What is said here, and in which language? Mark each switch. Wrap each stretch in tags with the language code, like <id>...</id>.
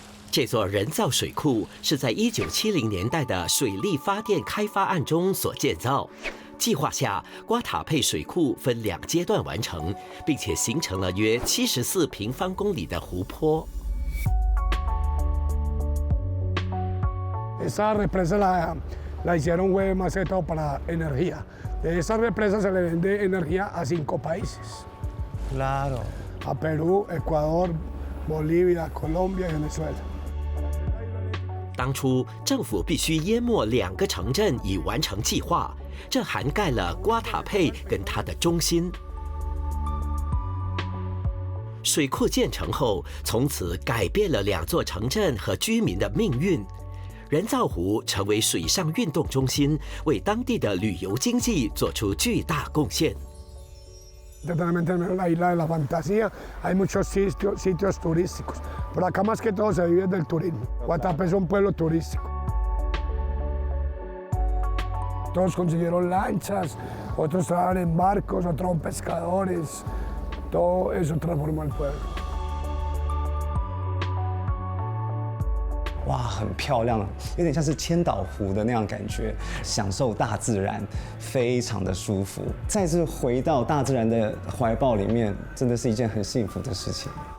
<zh>这座人造水库是在1970年代的水力发电开发案中所建造。计划下，瓜塔佩水库分2阶段完成，并且形成了约74平方公里的湖泊。</zh> <es>Esa represa la hicieron fue más que todo para energía. De esa represa se le vende energía a 5 países. Claro. A Perú, Ecuador, Bolivia, Colombia y Venezuela.</es> <zh>当初政府必须淹没2个城镇以完成计划，这涵盖了瓜塔佩跟它的中心。水库建成后，从此改变了2座城镇和居民的命运。人造湖成为水上运动中心，为当地的旅游经济做出巨大贡献。</zh> <es>Totalmente la isla de la fantasía, hay muchos sitios turísticos, pero acá más que todo se vive del turismo. Guatapé es un pueblo turístico. Todos consiguieron lanchas, otros trabajan en barcos, otros son pescadores, todo eso transformó el pueblo.</es> <zh>哇，很漂亮，有点像是千岛湖的那样感觉，享受大自然，非常的舒服。再次回到大自然的怀抱里面，真的是一件很幸福的事情。</zh>